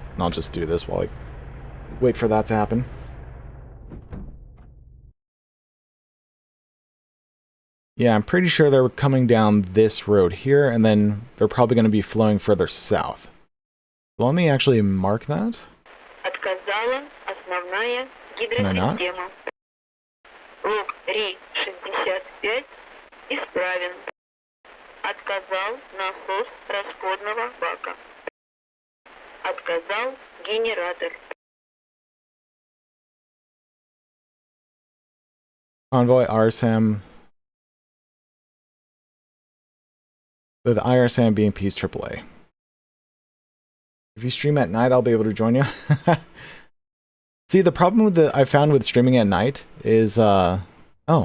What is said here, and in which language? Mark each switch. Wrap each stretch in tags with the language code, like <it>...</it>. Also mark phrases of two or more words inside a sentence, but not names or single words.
<en>And I'll just do this while I wait for that to happen. Yeah, I'm pretty sure they're coming down this road here, and then they're probably going to be flowing further south. Let me actually mark that.</en> <ru>Отказала основная</ru> <en>Can I not?</en> <ru>гидросистема. Лог Ри-65 исправен. Отказал насос расходного бака. Отказал генератор.</ru> <en>Convoy RSM. With IRSM being Peace AAA. If you stream at night, I'll be able to join you. See, the problem that I found with streaming at night is, oh, interesting.</en>